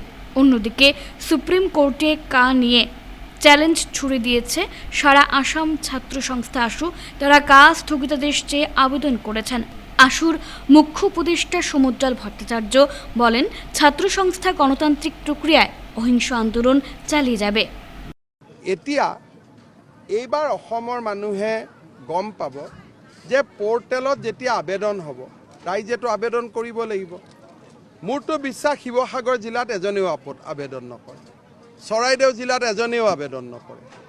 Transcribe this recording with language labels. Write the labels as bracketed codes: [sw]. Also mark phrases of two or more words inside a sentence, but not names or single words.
[bn] অন্যদিকে সুপ্রিম কোর্টে কা নিয়ে চ্যালেঞ্জ ছুড়ে দিয়েছে সারা আসাম ছাত্র সংস্থা আসু। তারা কা স্থগিতাদেশ চেয়ে আবেদন করেছেন। আসুর মুখ্য উপদেষ্টা সমুদ্রাল ভট্টাচার্য বলেন, ছাত্র সংস্থা গণতান্ত্রিক প্রক্রিয়ায় অহিংস আন্দোলন চালিয়ে যাবে। [as] এতিয়া এইবাৰ অসমৰ মানুহে গম পাব যে পোৰ্টেলত যেতিয়া আবেদন হ'ব ৰাইজেতো আবেদন কৰিব লাগিব। মোৰতো বিশ্বাস শিৱসাগৰ জিলাত এজনেও আবেদন নকৰে, চৰাইদেউ জিলাত এজনেও আবেদন নকৰে।